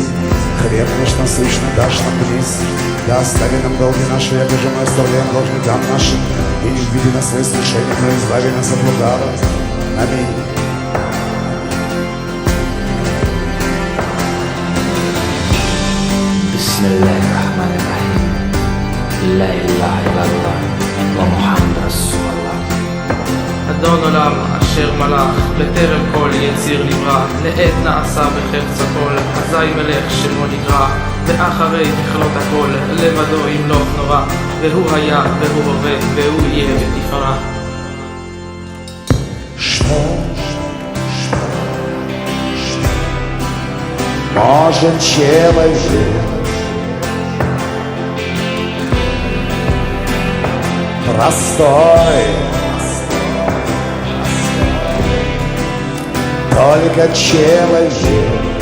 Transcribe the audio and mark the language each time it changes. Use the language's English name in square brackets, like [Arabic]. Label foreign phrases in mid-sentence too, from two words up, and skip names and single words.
[Church Slavic] Хлеб наш насущный дашь нам днесь, да остави нам долги наши, як же мы оставляем должникам нашим, и не введи нас в искушение, но избави нас от лукавого. [Russian] Аминь. [Arabic] بسم الله الرحمن الرحيم. لا إله إلا الله ومحمد رسول الله. [Hebrew] אדון עולם אשר מלך בטרם כל יציר נברא, לעת נעשה בחפץ הכל, אזי מלך שמו נקרא, ואחרי מכלות הכל, לבדו ימלוך נורא, והוא היה, והוא הווה, והוא יהיה בתפארה. [Russian] Может человек простой, только человек